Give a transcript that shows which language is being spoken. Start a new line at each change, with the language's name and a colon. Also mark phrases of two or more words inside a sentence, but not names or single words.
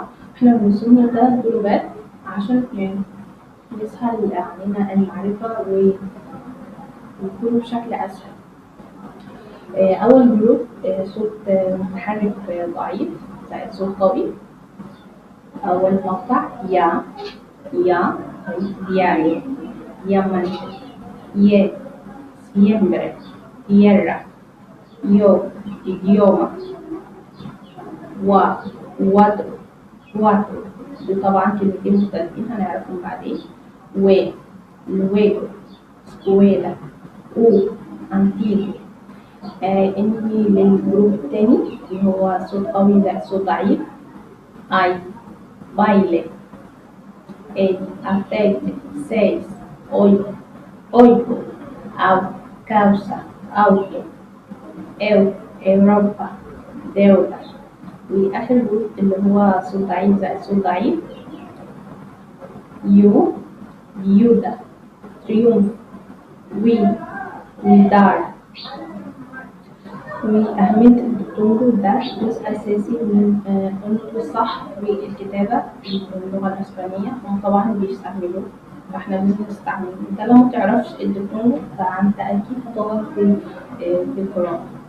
Arabic: احنا بنسميها ثلاث جروبات عشان يسهل علينا المعرفة ويكونوا بشكل أسهل. أول جروب صوت متحرك ضعيف زائد صوت قوي. أول مقطع يا
Spanish: diario, diamante, siempre, tierra, yo, idioma, cuatro.
Arabic: وطبعا كلمتين مختلفين هنعرفهم بعدين.
Spanish: luego, escuela, antiguo.
Arabic: انهي للجروب التاني اللي هو صوت قوي زائد صوت ضعيف.
Spanish: ay, baile, aceite, 6, 8, causa, auto, Europa, deuda.
Arabic: وآخر جروب اللي هو صوت ضعيف زائد صوت ضعيف. يو،
Spanish: viuda, triunfo, dar.
Arabic: وأهمية الدكتور ده جزء أساسي من النطق الصح والكتابة في اللغة الإسبانية. هم طبعا بيستعملوه فإحنا لازم نستعمله. أنت لو متعرفش الدكتور فأنت أكيد هتغلط في القراءة.